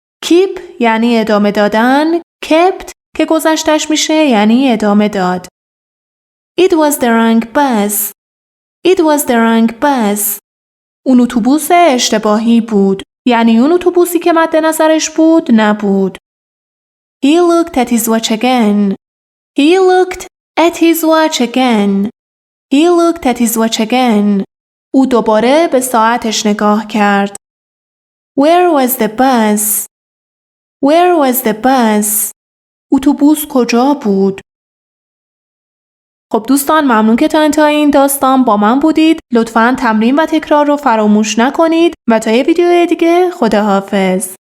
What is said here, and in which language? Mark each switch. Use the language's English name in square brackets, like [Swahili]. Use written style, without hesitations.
[Persian] Keep یعنی ادامه دادن. Kept که گذشتش میشه یعنی ادامه داد. [English] It was the wrong bus. It was the wrong bus. [Persian] اون اتوبوس اشتباهی بود. یعنی اون اتوبوسی که مد نظرش بود نبود. [English] He looked at his watch again. He looked at his watch again. He looked at his watch again. [Persian] او دوباره به ساعتش نگاه کرد. [English] Where was the bus? Where was the bus? [Persian] اتوبوس کجا بود؟ خب دوستان ممنون که تا انتهای این داستان با من بودید. لطفاً تمرین و تکرار رو فراموش نکنید و تا یه ویدیو دیگه خداحافظ.